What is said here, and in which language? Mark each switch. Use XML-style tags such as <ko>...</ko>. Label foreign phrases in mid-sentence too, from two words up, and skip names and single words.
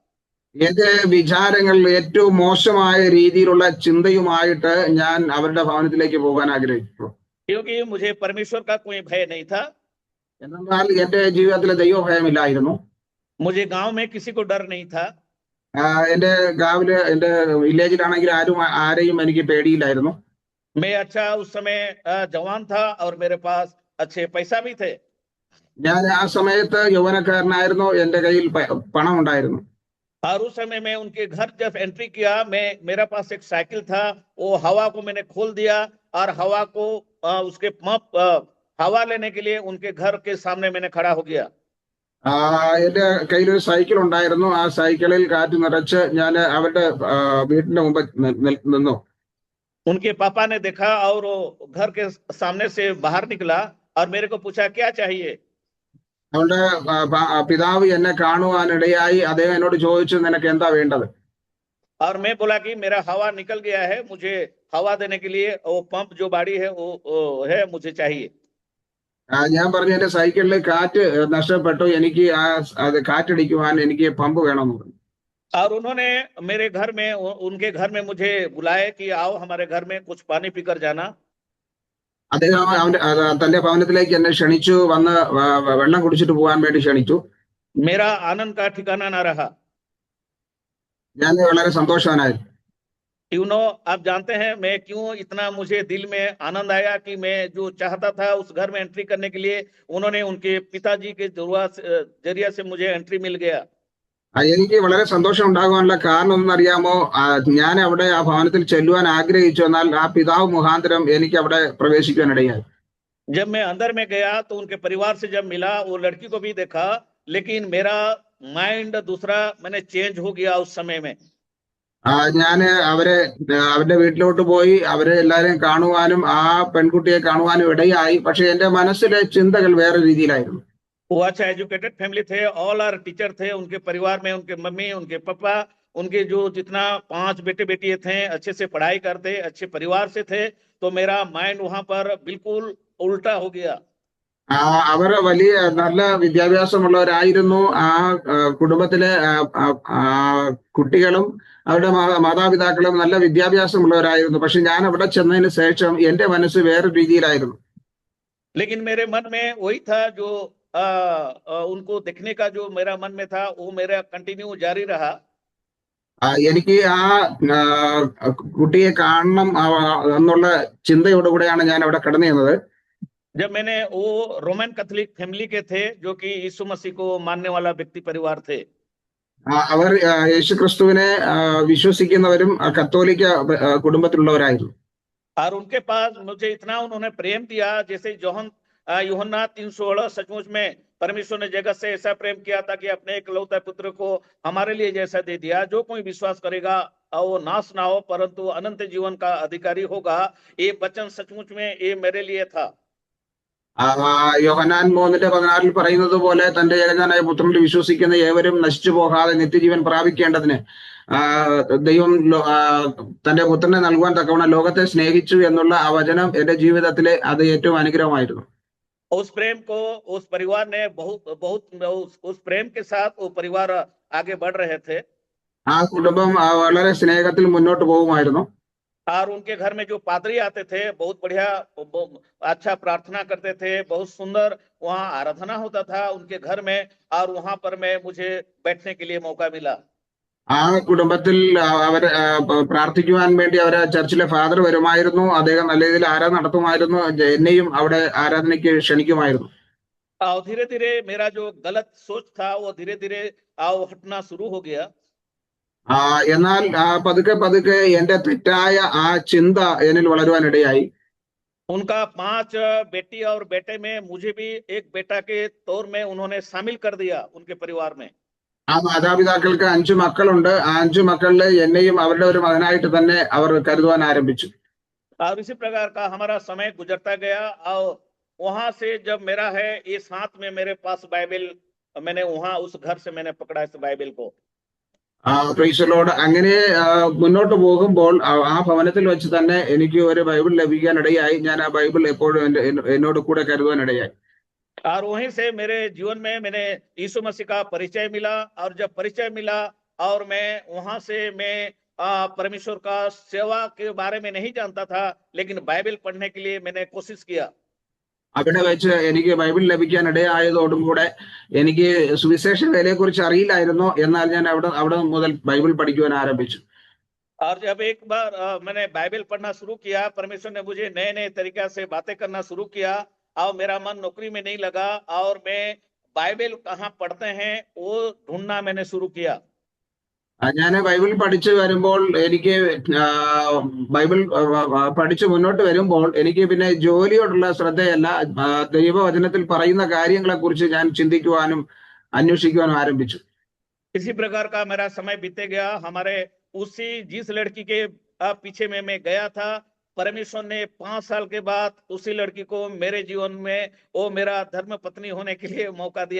<ml>എന്റെ വിചാരങ്ങൾ ഏറ്റവും മോശമായ രീതിയിലുള്ള ചിന്തയുമായിട്ട് ഞാൻ അവരുടെ ഭവനത്തിലേക്ക് പോകാൻ ആഗ്രഹിച്ചു.</ml> <hi>क्योंकि मुझे परमेश्वर का कोई भय नहीं था,</hi> <ml>എന്നാൽ എന്റെ ജീവിതത്തിലെ ദൈവഭയമില്ലായിരുന്നു.</ml> <hi>मुझे गांव में किसी को डर नहीं था,</hi> <ml>എന്റെ ഗാവില് എന്റെ വില്ലേജിലാണെങ്കിൽ ആരെയും എനിക്ക് പേടിയില്ലായിരുന്നു.</ml> <hi>मैं अच्छा उस समय जवान था और मेरे पास अच्छे पैसा भी थे।</hi> <ml>ഞാൻ ആ സമയത്ത് യൗവനക്കാരനായിരുന്നു, എന്റെ കയ്യിൽ പണം ഉണ്ടായിരുന്നു.</ml> <hi>और उस समय में उनके घर जब एंट्री किया, मेरा पास एक साइकिल था, वो हवा को मैंने खोल दिया और हवा को उसके पंप हवा लेने के लिए उनके घर के सामने मैंने खड़ा हो गया।</hi> <ml>എന്റെ കയ്യിൽ ഒരു സൈക്കിൾ ഉണ്ടായിരുന്നു. ആ സൈക്കിളിൽ കാറ്റ് നിറച്ച് ഞാൻ അവരുടെ വീടിന്റെ മുമ്പ് നിന്നു.</ml> <hi>उनके पापा ने देखा और वो घर के सामने से बाहर निकला और मेरे को पूछा क्या चाहिए।</hi> <ml>അവരുടെ പിതാവ് എന്നെ കാണുവാനിടയായി അദ്ദേഹം എന്നോട് ചോദിച്ചു, നിനക്ക് എന്താ വേണ്ടത്?</ml> <hi>और मैं बोला कि मेरा हवा निकल गया है, मुझे हवा देने के लिए वो पंप जो बाड़ी है वो है, मुझे चाहिए।</hi> <ml>ഞാൻ പറഞ്ഞു, എന്റെ സൈക്കിളിൽ കാറ്റ് നഷ്ടപ്പെട്ടു, എനിക്ക് അത് കാറ്റടിക്കുവാൻ എനിക്ക് പമ്പ് വേണമെന്ന് പറഞ്ഞു.</ml> <hi>और उन्होंने मेरे घर में, उनके घर में मुझे बुलाए कि आओ हमारे घर में कुछ पानी पीकर जाना।</hi> <ml>അദ്ദേഹം തന്റെ ഭവനത്തിലേക്ക് എന്നെ ക്ഷണിച്ചു, വന്ന് വെള്ളം കുടിച്ചിട്ട് പോകാൻ വേണ്ടി ക്ഷണിച്ചു.</ml> <hi>मेरा आनंद का ठिकाना ना रहा।</hi> <ml>ഞാൻ വളരെ സന്തോഷവാനായി.</ml> <en>you know,</en> <hi>आप जानते हैं मैं क्यों इतना, मुझे दिल में आनंद आया कि मैं जो चाहता था उस घर में एंट्री करने के लिए उन्होंने उनके पिताजी के जरिया से मुझे एंट्री मिल गया।</hi> <ml>എനിക്ക് വളരെ സന്തോഷം ഉണ്ടാകാനുള്ള കാരണം ഒന്നറിയാമോ? ഞാൻ അവിടെ ആ ഭവനത്തിൽ ചെല്ലുവാൻ ആഗ്രഹിച്ചു, എന്നാൽ ആ പിതാവ് മുഖാന്തരം എനിക്ക് അവിടെ പ്രവേശിക്കാനിടയായി.</ml> <hi>जब मैं अंदर में गया तो उनके परिवार से जब मिला, वो लड़की को भी देखा, लेकिन मेरा माइंड दूसरा मैंने चेंज हो गया उस समय में।</hi> <ml>ഞാൻ അവരുടെ വീട്ടിലോട്ട് പോയി അവരെ എല്ലാരെയും കാണുവാനും ആ പെൺകുട്ടിയെ കാണുവാനും ഇടയായി. പക്ഷെ എന്റെ മനസ്സിലെ ചിന്തകൾ വേറെ രീതിയിലായിരുന്നു.</ml> <hi>वो अच्छा</hi> <en>educated family</en> <hi>थे,</hi> <en>all are teacher</en> <hi>थे, उनके परिवार में उनके मम्मी, उनके पापा, उनके जो जितना 5 बेटे बेटियां थे अच्छे से पढ़ाई करते, अच्छे परिवार से थे, तो मेरा माइंड वहां पर बिल्कुल उल्टा हो गया।</hi> <ml>അവർ വലിയ നല്ല വിദ്യാഭ്യാസമുള്ളവരായിരുന്നു. ആ കുടുംബത്തിലെ കുട്ടികളും അവരുടെ മാതാപിതാക്കളും നല്ല വിദ്യാഭ്യാസമുള്ളവരായിരുന്നു. പക്ഷെ ഞാൻ അവിടെ ചെന്നതിന് ശേഷം എന്റെ മനസ്സ് വേറെ രീതിയിലായിരുന്നു.</ml> <hi>लेकिन मेरे मन में वही था जो उनको देखने का जो मेरा मन में था, वो मेरा कंटिन्यू जारी रहा।</hi> <ml>എനിക്ക് ആ കുട്ടിയെ കാണണം എന്നുള്ള ചിന്തയോടുകൂടെയാണ് ഞാൻ അവിടെ കടന്നു ചെന്നത്.</ml> <hi>जब मैंने, वो</hi> <en>Roman Catholic family</en> <hi>के थे, जो कि यीशु मसीह को मानने वाला व्यक्ति परिवार थे।</hi> <ml>അവർ യേശുക്രിസ്തുവിനെ വിശ്വസിക്കുന്നവരും കത്തോലിക്ക കുടുംബത്തിലുള്ളവരായിരുന്നു.</ml> <hi>और उनके पास मुझे इतना उन्होंने प्रेम दिया, जैसे यूहन्ना 3:16, सचमुच में परमेश्वर ने जगत से ऐसा प्रेम किया था कि अपने एकलौते पुत्र को हमारे लिए जैसा दे दिया, जो कोई विश्वास करेगा वो नाश ना हो परंतु अनंत जीवन का अधिकारी होगा। ये वचन सचमुच में ये मेरे लिए था।</hi> <ml>യോഹന്നാൻ 3:16 പറയുന്നത് പോലെ തന്റെ ഏകജാതനായ പുത്രനിൽ വിശ്വസിക്കുന്ന ഏവരും നശിച്ചു പോകാതെ നിത്യജീവൻ പ്രാപിക്കേണ്ടതിന് ദൈവം തന്റെ പുത്രനെ നൽകുവാൻ തക്കവണ്ണം ലോകത്തെ സ്നേഹിച്ചു എന്നുള്ള ആ വചനം എന്റെ ജീവിതത്തിലെ അത് ഏറ്റവും അനുഗ്രഹമായിരുന്നു.</ml> <hi>उस प्रेम को उस परिवार ने बहुत उस प्रेम के साथ वो परिवार आगे बढ़ रहे थे।</hi> <ml>ആ കുടുംബം വളരെ സ്നേഹത്തിൽ മുന്നോട്ട് പോകുമായിരുന്നു.</ml> <hi>और उनके घर में जो पादरी आते थे, बहुत बढ़िया अच्छा प्रार्थना करते थे, बहुत सुंदर वहाँ आराधना होता था उनके घर में, और वहां पर मुझे बैठने के लिए मौका मिला।</hi> <ml>ആ കുടുംബത്തിൽ അവരെ പ്രാർത്ഥിക്കുവാൻ വേണ്ടി അവരെ ചർച്ചിലെ ഫാദർ വരുമായിരുന്നു. അദ്ദേഹം നല്ല രീതിയിൽ ആരാധന നടത്തുമായിരുന്നു. എന്നെയും അവിടെ ആരാധനയ്ക്ക് ക്ഷണിക്കുമായിരുന്നു.</ml> <hi>और धीरे धीरे मेरा जो गलत सोच था वो धीरे धीरे हटना शुरू हो गया।</hi> <ml>എന്നാൽ പതുക്കെ പതുക്കെ എന്റെ തെറ്റായ ആ ചിന്ത എന്നിൽ വളരുവാനിടയായി.</ml> <hi>उनका 5 बेटी और बेटे में मुझे भी एक बेटा के तौर में उन्होंने शामिल कर दिया उनके परिवार में।</hi> <ml>ആ മാതാപിതാക്കൾക്ക് 5 മക്കളുണ്ട്. ആ 5 മക്കളില് എന്നെയും അവരുടെ ഒരു മകനായിട്ട് തന്നെ അവർ കരുതുവാൻ ആരംഭിച്ചു.</ml> <hi>और इसी प्रकार का हमारा समय गुजरता गया। और वहां से जब मेरा है, इस हाथ में मेरे पास बाइबल मैंने वहां उस घर से मैंने पकड़ा इस बाइबल को।</hi> <en>Praise Lord.</en> <ml>അങ്ങനെ മുന്നോട്ട് പോകുമ്പോൾ ആ ഭവനത്തിൽ വെച്ച് തന്നെ എനിക്ക് ഒരു ബൈബിൾ ലഭിക്കാനിടയായി. ഞാൻ ആ ബൈബിൾ എപ്പോഴും എന്നോട് കൂടെ കരുതാനിടയായി.</ml> <hi>और वहीं से मेरे जीवन में मैंने यीशु मसीह का परिचय मिला, और जब परिचय मिला और मैं वहां से मैं परमेश्वर का सेवा के बारे में नहीं जानता था, लेकिन बाइबल पढ़ने के लिए मैंने कोशिश किया।</hi> <ml>അവിടെ വെച്ച് എനിക്ക് ബൈബിൾ ലഭിക്കാനിടയായതോടും കൂടെ എനിക്ക് സുവിശേഷ വേലയെക്കുറിച്ച് അറിയില്ലായിരുന്നു. എന്നാൽ ഞാൻ അവിടെ മുതൽ ബൈബിൾ പഠിക്കുവാൻ ആരംഭിച്ചു.</ml> <hi>और जब एक बार मैंने बाइबल पढ़ना शुरू किया, परमेश्वर ने मुझे नए नए तरीका से बातें करना शुरू किया, और मेरा मन नौकरी में नहीं लगा, और मैं बाइबल कहाँ पढ़ते हैं वो ढूंढना मैंने शुरू किया।</hi> <ml>ഞാൻ ബൈബിൾ പഠിച്ചു വരുമ്പോൾ എനിക്ക് ബൈബിൾ പഠിച്ച് മുന്നോട്ട് വരുമ്പോൾ എനിക്ക് പിന്നെ ജോലിയോടുള്ള ശ്രദ്ധയല്ല, ദൈവവചനത്തിൽ പറയുന്ന കാര്യങ്ങളെ കുറിച്ച് ഞാൻ ചിന്തിക്കുവാനും അന്വേഷിക്കുവാനും ആരംഭിച്ചു.</ml> <hi>इसी प्रकार का मेरा समय बीते गया। हमारे उसी जिस लड़की के पीछे में मैं गया था, परमेश्वर ने 5 साल के बाद उसी लड़की को मेरे जीवन में वो मेरा धर्म पत्नी होने के लिए मौका दिया।</hi>